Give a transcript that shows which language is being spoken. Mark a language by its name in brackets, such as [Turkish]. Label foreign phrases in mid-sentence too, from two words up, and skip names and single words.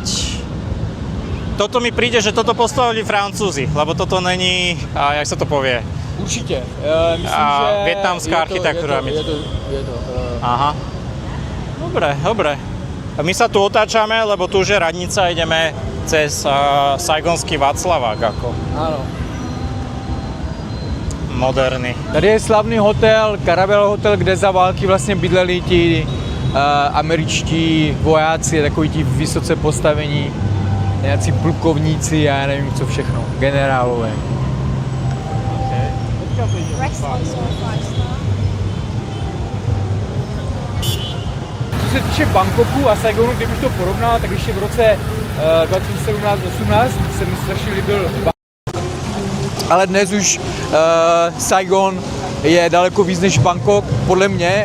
[Slovak] Toto mi príde, že toto postavili Francúzi, lebo toto není, jak sa to povie? [Czech] Určitě. Myslím, že [Slovak] vietnamská architektúra. Je to. Aha. Dobre. A my sa tu otáčame, lebo tu už je radnica, ideme cez Saigonský Václavák. Ako. [Czech] Ano. [Slovak] Moderný. [Czech] Tady je slavný hotel, Caravel hotel, kde za války vlastně bydleli ti američtí vojáci, takoví ti vysoce postavení, nějací plukovníci, já nevím co všechno, generálové. Co se týče Bangkoku a Saigonu, kdybych to porovnal, tak ještě v roce 2017-18 se mi strašně líbil ale dnes už Saigon je daleko víc než Bangkok, podle mě.